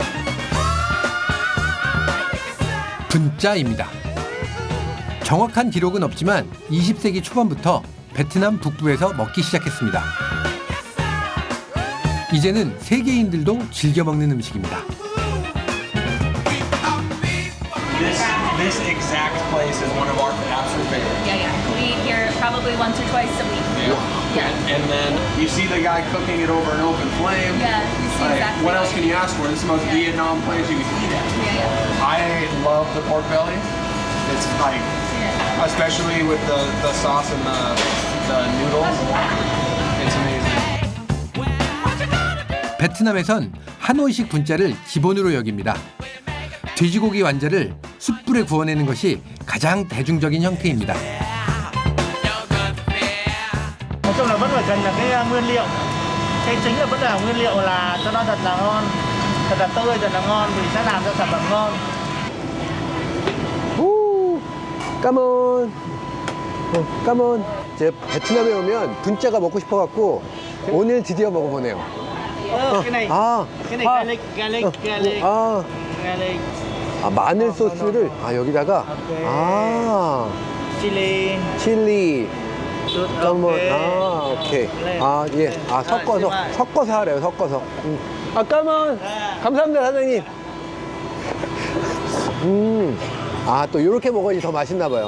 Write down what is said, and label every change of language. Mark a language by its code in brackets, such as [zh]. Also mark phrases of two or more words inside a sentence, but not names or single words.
[ko] 분짜입니다. 정확한 기록은 없지만 20세기 초반부터 베트남 북부에서 먹기 시작했습니다. 이제는 세계인들도 즐겨 먹는 음식입니다. [en] This exact place is one of our absolute favorites. Yeah, yeah. We eat here probably once or twice a week. Yeah. And then you see the guy cooking it over an open flame. Yeah, you see Like, exactly. what else can you ask for? This is the most Vietnam place you can eat at. Yeah, yeah. I love the pork belly. It's like, Yeah. especially with the sauce and the noodles. It's amazing. [ko] 베트남에선 하노이식 분짜를 기본으로 여깁니다. 돼지고기 완자를 숯불에 구워내는 것이 가장 대중적인 형태입니다. [vi] Nói chung là vẫn phải cần là cái nguyên liệu. Cái chính là vẫn là nguyên liệu là cho nó thật là ngon, thật là tươi, thật là ngon thì sẽ làm cho sản phẩm ngon. [ko] 오, 까몬. 까몬. 제가 베트남에 오면 분짜가 먹고 싶어갖고 오늘 드디어 먹어보네요. [vi] Cái này, [ko] 아, [vi] cái này garlic. [ko] 아, [en] Garlic, [ko] 아, 마늘 소스를 여기다가 [en] chili, [ko] 칠리. [vi] sốt [ko] 까몬. [en] ok. [ko] 오케이. 예. 섞어서 하래요. 섞어서. 까몬. 감사합니다, 사장님. 또 이렇게 먹어야지 더 맛있나 봐요.